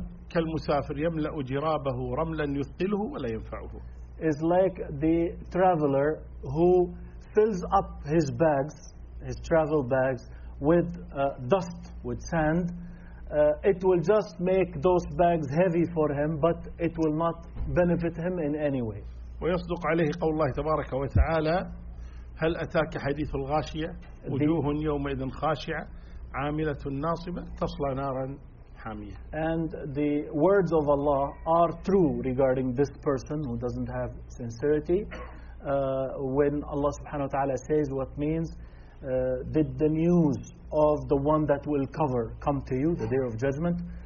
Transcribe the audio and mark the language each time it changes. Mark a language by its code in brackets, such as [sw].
[ar] كالمسافر يملأ جرابه رملا يثقله ولا ينفعه [en] is like the traveler who fills up his bags his travel bags with dust with sand it will just make those bags heavy for him but it will not benefit him in any way [ar] ويصدق عليه قول الله تبارك وتعالى هل اتاك حديث الغاشيه وجوه يومئذ خاشعه عامله ناصبه تصلى نارا [en] And the words of Allah are true regarding this person who doesn't have sincerity. When Allah subhanahu wa ta'ala says what means, did the news of the one that will cover come to you, the day of judgment?